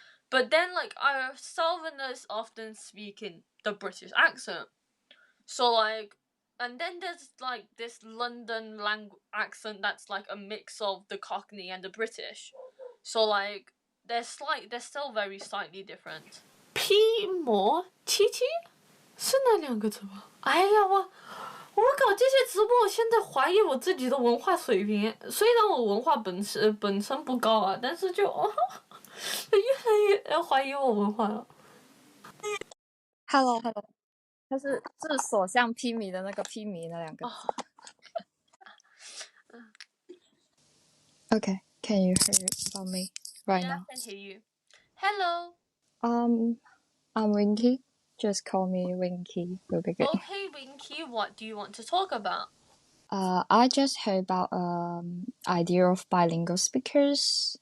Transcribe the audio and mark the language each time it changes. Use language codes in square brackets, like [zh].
[en] But then like our Southerners often speak in the British accent. So like, and then there's like this London accent that's like a mix of the Cockney and the British. So like they're still very slightly different. [zh] 批模七七是那2个字吗？哎呀，我搞这些直播，我现在怀疑我自己的文化水平。虽然我文化本身不高啊，但是就越来越怀疑我文化了。 [en] Hello， [zh] 它是所向披靡的那个披靡那2个字。 [en] Okay, can you hear about me right Yeah, now? I can hear you. Hello. I'm Winky. Just call me Winky. Will be good. Okay, Winky, what do you want to talk about? I just heard about idea of bilingual speakers.